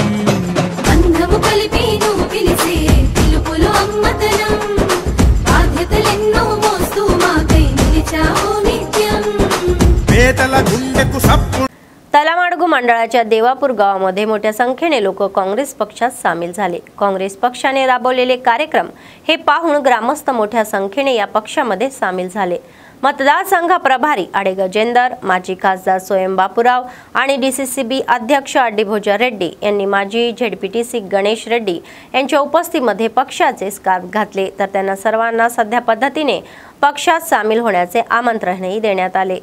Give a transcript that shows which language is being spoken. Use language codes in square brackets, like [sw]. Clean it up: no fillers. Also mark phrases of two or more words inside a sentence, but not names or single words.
[te] బంధము కలిపి నువ్వు పిలిసే పిలుపులో అమ్మతనం బాధ్యతలెన్నో మోస్తూ మాకై నిలిచావు నిత్యం పేదల గుండెకు సప్పుడు [mr] तलामाडगू मंडळाच्या देवापूर गावामध्ये मोठ्या संख्येने लोक काँग्रेस पक्षात सामील झाले। काँग्रेस पक्षाने राबवलेले कार्यक्रम हे पाहून ग्रामस्थ मोठ्या संख्येने या पक्षामध्ये सामील झाले। मतदारसंघ प्रभारी आडे गजेंदर, माजी खासदार स्वयं बापूराव आणि DCCB अध्यक्ष अड्डीभोजा रेड्डी यांनी माजी ZPTC गणेश रेड्डी यांच्या उपस्थितीमध्ये पक्षाचे स्कार्फ घातले, तर त्यांना सर्वांना सध्या पद्धतीने पक्षात सामील होण्याचे आमंत्रणही देण्यात आले।